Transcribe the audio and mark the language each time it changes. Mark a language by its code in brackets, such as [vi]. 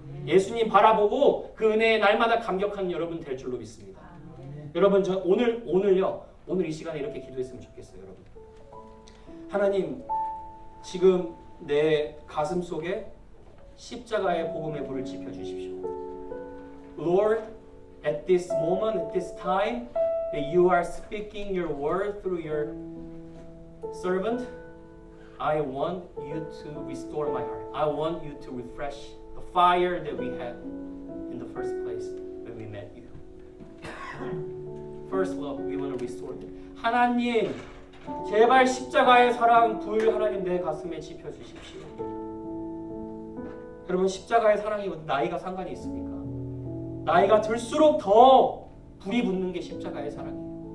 [ko] 예수님 바라보고 그 은혜에 날마다 감격하는 여러분 될 줄로 믿습니다. 여러분 저 오늘 이 시간에 이렇게 기도했으면 좋겠어요. 여러분 하나님 지금 내 가슴 속에 십자가의 복음의 불을 지펴주십시오. [en] Lord, at this moment, at this time that you are speaking your word through your servant, I want you to restore my heart. I want you to refresh the fire that we had in the first place when we met you. First love, we want to restore it. [ko] 하나님, 제발 십자가의 사랑 불 하나님 내 가슴에 지펴주십시오. 여러분 십자가의 사랑이 나이가 상관이 있습니까? 나이가 들수록 더 불이 붙는 게 십자가의 사랑이에요.